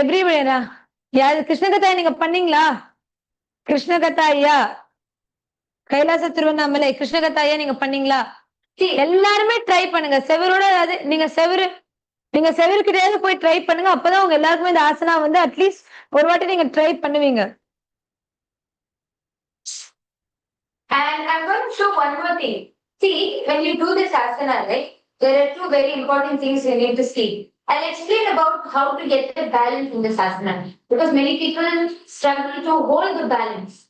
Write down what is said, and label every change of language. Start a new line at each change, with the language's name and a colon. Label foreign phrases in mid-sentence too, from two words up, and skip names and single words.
English: Everybody. Yeah, Krishna Katha,
Tamil: நீங்க பண்ணீங்களா?
English: Krishna Katha, yeah.
Tamil: கைலாச திருவண்ணாமலை கிருஷ்ண கத்தாயா நீங்க பண்ணீங்களா? எல்லாருமே ட்ரை பண்ணுங்க. செவரோட நீங்க செவருக்கிட்டே போய் ட்ரை பண்ணுங்க. அப்பதான் உங்க எல்லாருக்குமே இந்த ஆசனா வந்து அட்லீஸ்ட் ஒரு வாட்டி நீங்க ட்ரை பண்ணுவீங்க.
English: And I'm going to show one more thing. See, when you do this asana, right, there are two very important things you need to see. I'll explain about how to get the balance in this asana because many people struggle to hold the balance.